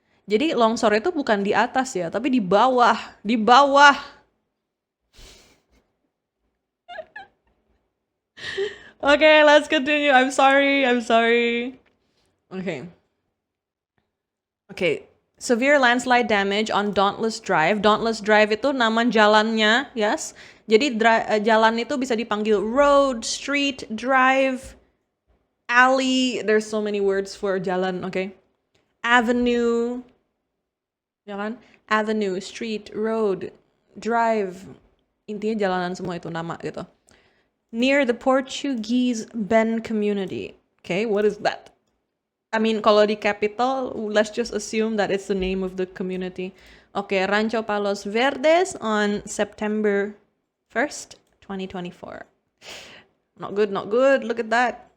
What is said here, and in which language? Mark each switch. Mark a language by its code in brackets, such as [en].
[id] Jadi longsor itu bukan di atas ya, tapi di bawah, di bawah. [en] Okay, let's continue. I'm sorry. Okay. Severe landslide damage on Dauntless Drive. [id] Dauntless Drive itu nama jalannya, yes. Jadi jalan itu bisa dipanggil road, street, drive, alley. [en] There's so many words for jalan, okay? Avenue, ya kan? Avenue, street, road, drive. [id] Intinya jalanan semua itu nama gitu. [en] Near the Portuguese Bend community. Okay, what is that? I mean, kalau di capital, let's just assume that it's the name of the community. Okay, Rancho Palos Verdes on September 1st, 2024. Not good. Look at that.